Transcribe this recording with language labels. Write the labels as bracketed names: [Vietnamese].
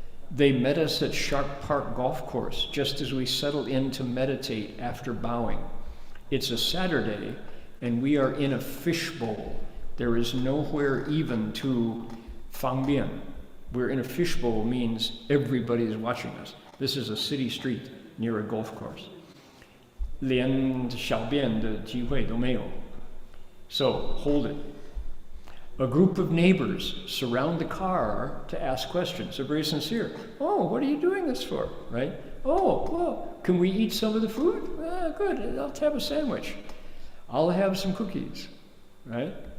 [English] They met us at Sharp Park Golf Course just as we settled in to meditate after bowing. It's a Saturday, and we are in a fishbowl. There is nowhere even to Fangbian. We're in a fishbowl means everybody is watching us. This is a city street near a golf course. [Chinese] 连小便的机会都没有. So, hold it. [English] A group of neighbors surround the car to ask questions. They're very sincere. Oh, what are you doing this for, right? Oh, well, can we eat some of the food? Good, I'll have a sandwich. I'll have some cookies, right?